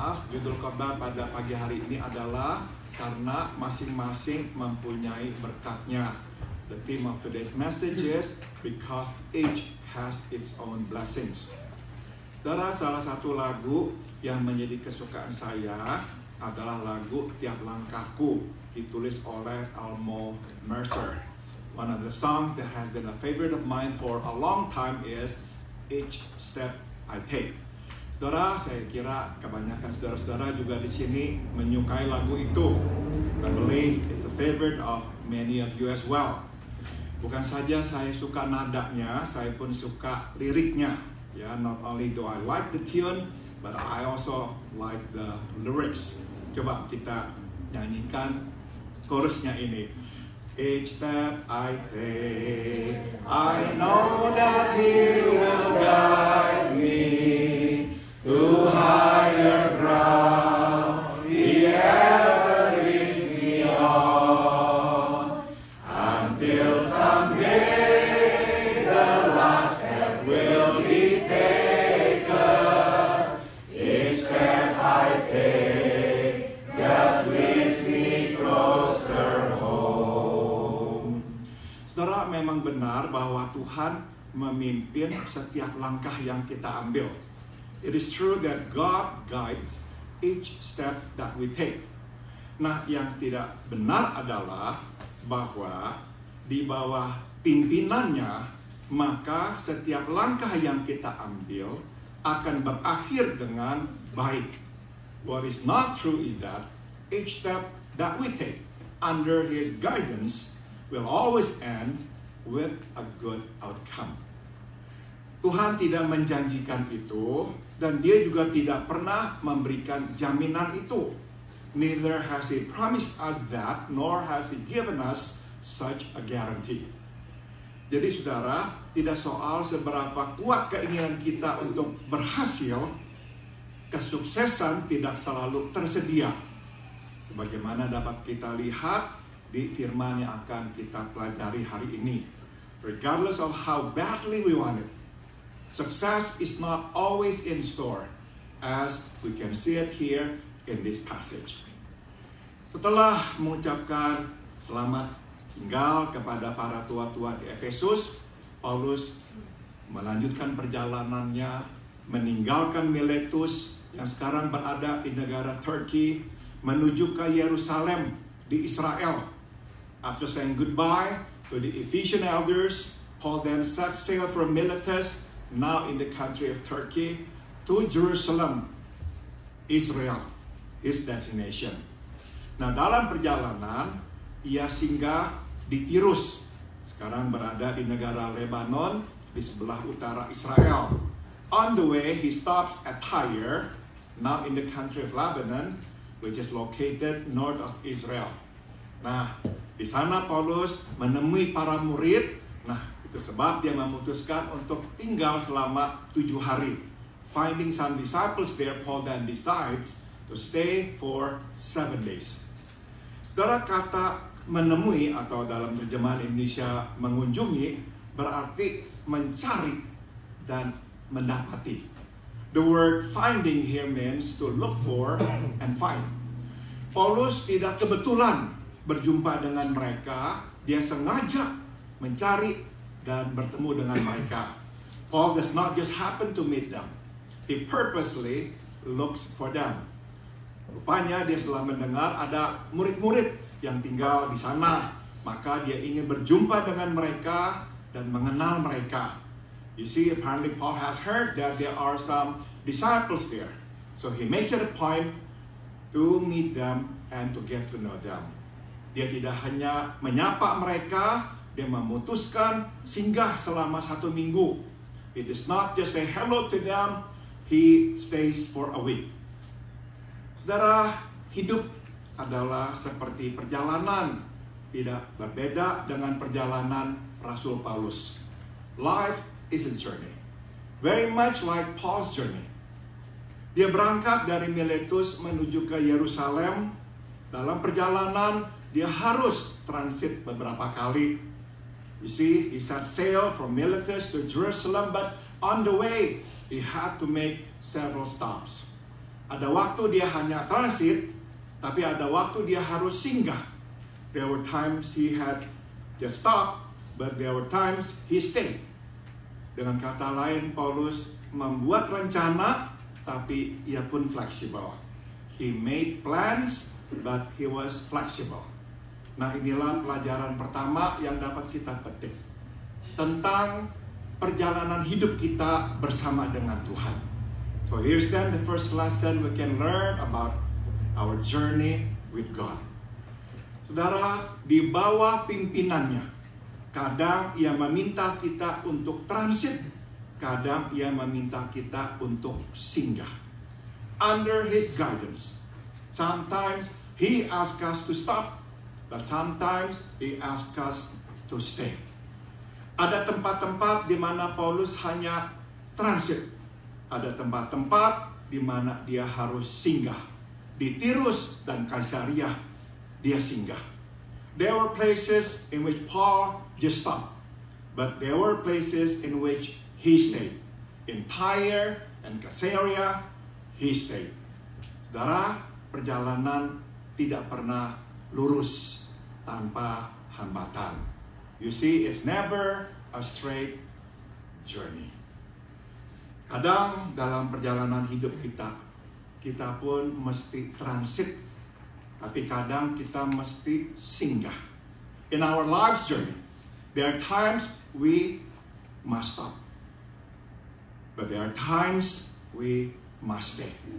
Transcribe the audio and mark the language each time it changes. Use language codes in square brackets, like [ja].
[id] Judul khotbah pada pagi hari ini adalah karena masing-masing mempunyai berkatnya. [en] The theme of today's message is because each has its own blessings. [id] Saudara, salah satu lagu yang menjadi kesukaan saya adalah lagu Tiap Langkahku, ditulis oleh Elmo Mercer. [en] One of the songs that has been a favorite of mine for a long time is Each Step I Take. [id] Saudara, saya kira kebanyakan saudara-saudara juga di sini menyukai lagu itu. [en] I believe it's a favorite of many of you as well. [id] Bukan saja saya suka nadanya, saya pun suka liriknya. [en] Ya, not only do I like the tune, but I also like the lyrics. [id] Coba kita nyanyikan chorusnya ini. [en] Each step I take, I know that He will guide me to higher ground, He ever leads me on, until someday the last step will be taken. Each step I take just leads me closer home. [id] Saudara, memang benar bahwa Tuhan memimpin setiap langkah yang kita ambil. [en] It is true that God guides each step that we take. [id] Nah, yang tidak benar adalah bahwa di bawah pimpinannya, maka setiap langkah yang kita ambil akan berakhir dengan baik. [en] What is not true is that each step that we take under His guidance will always end with a good outcome. [id] Tuhan tidak menjanjikan itu, dan Dia juga tidak pernah memberikan jaminan itu. [en] Neither has He promised us that, nor has He given us such a guarantee. [id] Jadi saudara, tidak soal seberapa kuat keinginan kita untuk berhasil, kesuksesan tidak selalu tersedia. Sebagaimana dapat kita lihat di firman yang akan kita pelajari hari ini. [en] Regardless of how badly we want it, success is not always in store, as we can see it here in this passage. [id] Setelah mengucapkan selamat tinggal kepada para tua-tua di Efesus, Paulus melanjutkan perjalanannya, meninggalkan Miletus yang sekarang berada di negara Turki, menuju ke Yerusalem di Israel. [en] After saying goodbye to the Ephesian elders, Paul then set sail from Miletus, now in the country of Turkey, to Jerusalem, Israel, his destination. [id] Nah, dalam perjalanan, ia singgah di Tirus, sekarang berada di negara Lebanon, di sebelah utara Israel. [en] On the way, he stops at Tyre, now in the country of Lebanon, which is located north of Israel. [id] Nah, di sana Paulus menemui para murid. Nah, itu sebab dia memutuskan untuk tinggal selama 7 hari. [en] Finding some disciples there, Paul then decides to stay for 7 days. [id] Saudara, kata menemui atau dalam terjemahan Indonesia mengunjungi berarti mencari dan mendapati. [en] The word finding here means to look for and find. [id] Paulus tidak kebetulan berjumpa dengan mereka, dia sengaja mencari dan bertemu dengan mereka. [en] Paul does not just happen to meet them. He purposely looks for them. [id] Rupanya dia setelah mendengar ada murid-murid yang tinggal di sana, maka dia ingin berjumpa dengan mereka dan mengenal mereka. [en] You see, apparently Paul has heard that there are some disciples there. So he makes it a point to meet them and to get to know them. [id] Dia tidak hanya menyapa mereka, dia memutuskan singgah selama 1 minggu. [en] It is not just say hello to them, he stays for a week. [id] Saudara, hidup adalah seperti perjalanan, tidak berbeda dengan perjalanan Rasul Paulus. [en] Life is a journey, very much like Paul's journey. [id] Dia berangkat dari Miletus menuju ke Yerusalem. Dalam perjalanan, dia harus transit beberapa kali. [en] You see, he set sail from Miletus to Jerusalem, but on the way, he had to make several stops. [id] Ada waktu dia hanya transit, tapi ada waktu dia harus singgah. [en] There were times he had just stopped, but there were times he stayed. [id] Dengan kata lain, Paulus membuat rencana, tapi ia pun fleksibel. [en] He made plans, but he was flexible. [id] Nah, inilah pelajaran pertama yang dapat kita petik tentang perjalanan hidup kita bersama dengan Tuhan. [en] So here's then the first lesson we can learn about our journey with God. [id] Saudara, di bawah pimpinannya, kadang ia meminta kita untuk transit, kadang ia meminta kita untuk singgah. [en] Under his guidance, sometimes he asks us to stop, but sometimes he asks us to stay. [id] Ada tempat-tempat di mana Paulus hanya transit. Ada tempat-tempat di mana dia harus singgah. Di Tirus dan Kaisaria, dia singgah. [en] There were places in which Paul just stopped, but there were places in which he stayed. In Tyre and Kaisaria, he stayed. [id] Saudara, perjalanan tidak pernah lurus tanpa hambatan. [en] You see, it's never a straight journey. [id] Kadang dalam perjalanan hidup kita, kita pun mesti transit, tapi kadang kita mesti singgah. [en] In our life's journey, there are times we must stop, but there are times we must stay.